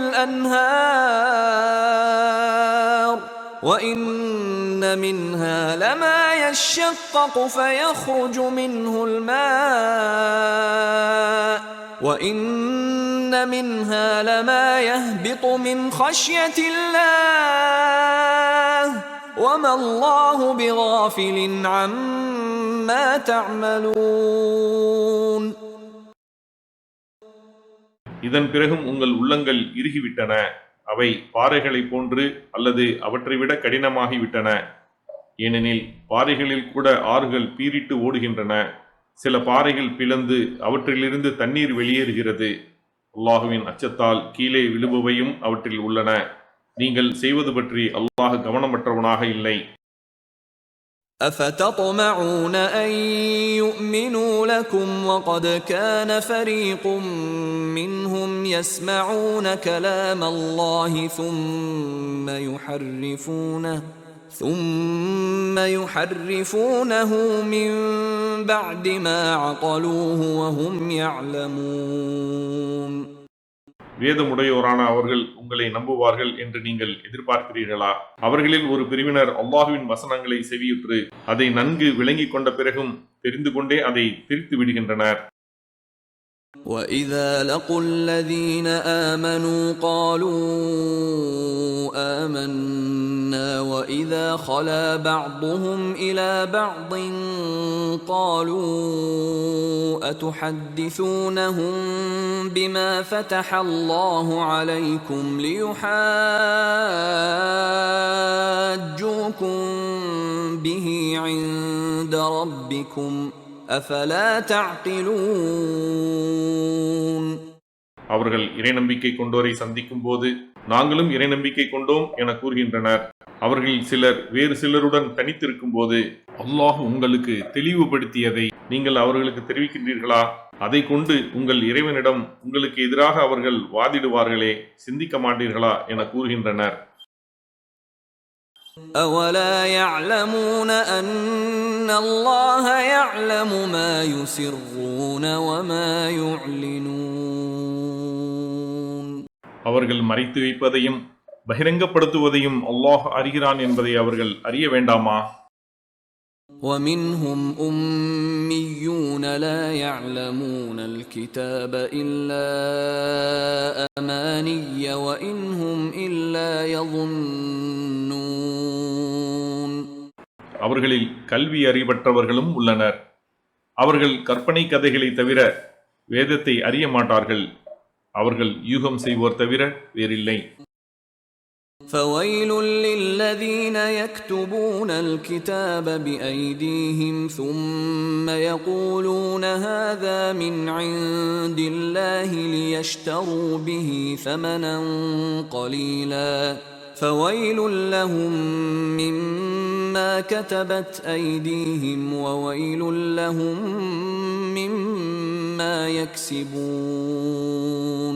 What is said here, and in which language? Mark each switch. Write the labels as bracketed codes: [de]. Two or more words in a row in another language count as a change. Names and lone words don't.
[ar] الأنهار وإن منها لما يشقق فيخرج منه الماء وَإِنَّ مِنْهَا لَمَا يَهْبِطُ مِنْ خَشْيَةِ اللَّهِ وَمَا اللَّهُ بِغَافِلٍ عَمَّا تَعْمَلُونَ. [ta] இதன் பிறகும் உங்கள் உள்ளங்கள் இறுகிவிட்டன. அவை பாறைகளைப் போன்று அல்லது அவற்றை விட கடினமாகிவிட்டன. ஏனெனில் பாறைகளில் கூட ஆறுகள் பீரிட்டு ஓடுகின்றன. சில பாறைகள் பிளந்து அவற்றிலிருந்து தண்ணீர் வெளியேறுகிறது. அல்லாஹுவின் அச்சத்தால் கீழே விழுபவையும் அவற்றில் உள்ளன. நீங்கள் செய்வது பற்றி அல்லாஹ் கவனமற்றவனாக இல்லை. [ar] أفتطمعون أن يؤمنوا لكم وقد كان فريق منهم يسمعون كلام الله ثم يحرفونه من بعد ما عقلوه وهم يعلمون. [ta] வேதமுடையோரான அவர்கள் உங்களை நம்புவார்கள் என்று நீங்கள் எதிர்பார்க்கிறீர்களா? அவர்களில் ஒரு பிரிவினர் அல்லாஹுவின் வசனங்களை செவியுற்று அதை நன்கு விளங்கிக் கொண்ட பிறகும் தெரிந்து கொண்டே அதை பிரித்து விடுகின்றனர். [ar] وَإِذَا لَقُوا الَّذِينَ آمَنُوا قَالُوا آمَنَّا وَإِذَا خَلَا بَعْضُهُمْ إِلَى بَعْضٍ قَالُوا أَتُحَدِّثُونَهُم بِمَا فَتَحَ اللَّهُ عَلَيْكُمْ لِيُحَاجُّوكُم بِهِ عِندَ رَبِّكُمْ أَفَلَا تَعْقِلُونَ. [ta] அவர்கள் இறைநம்பிக்கை கொண்டோரை சந்திக்கும் போது நாங்களும் இறைநம்பிக்கை கொண்டோம் என கூறுகின்றனர். அவர்களில் சிலர் வேறு சிலருடன் தனித்திருக்கும் போது அல்லாஹ் உங்களுக்கு தெளிவுபடுத்தியதை நீங்கள் அவர்களுக்கு தெரிவிக்கின்றீர்களா? அதை கொண்டு உங்கள் இறைவனிடம் உங்களுக்கு எதிராக அவர்கள் வாதிடுவார்களே, சிந்திக்க மாட்டீர்களா என கூறுகின்றனர். [ar] أَوَلَا يَعْلَمُونَ أَنَّ اللَّهَ يَعْلَمُ مَا يُسِرُّونَ وَمَا يُعْلِنُونَ. [ta] அவர்கள் மறைத்து வைப்பதையும் பகிரங்கப்படுத்துவதையும் அல்லாஹ் அறிகிறான் என்பதை அவர்கள் அறிய வேண்டாமா? [ar] وَمِنْهُمْ أُمِّيُّونَ لَا يَعْلَمُونَ الْكِتَابَ إِلَّا أَمَانِيَّ وَإِنْ هُمْ إِلَّا يَظُنُّونَ. [ta] அவர்களில் கல்வி அறிவற்றவர்களும் உள்ளனர். அவர்கள் கற்பனை கதைகளை தவிர வேதத்தை அறிய மாட்டார்கள். அவர்கள் யூகம் செய்வோர் தவிர வேறில்லை. [ar] فويل للذين يكتبون الكتاب بأيديهم ثم يقولون هذا من عند الله ليشتروا به ثمنا قليلا فويل لهم مما كتبت أيديهم وويل لهم مما يكسبون.